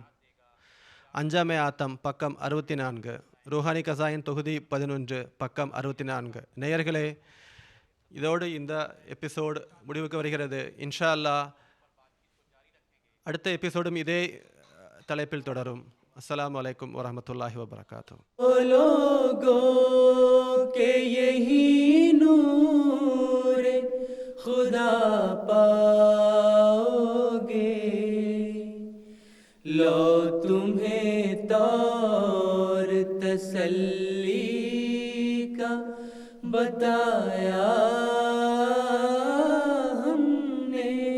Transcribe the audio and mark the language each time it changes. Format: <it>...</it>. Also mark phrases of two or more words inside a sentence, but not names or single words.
<ta>அஞ்சாமே ஆத்தம் பக்கம் 64, ரூஹானி கசாயின் தொகுதி 11 பக்கம் 64. நேயர்களே, இதோடு இந்த எபிசோடு முடிவுக்கு வருகிறது.</ta> <ar>إن شاء الله</ar> <ta>அடுத்த எபிசோடும் இதே தலைப்பில் தொடரும்.</ta> <ar>السلام علیکم ورحمۃ اللہ وبرکاتہ.</ar> <ur>او لوگوں کے یہی نور خدا پاؤ گے، لو تمہیں طور تسلی کا بتایا ہم نے.</ur>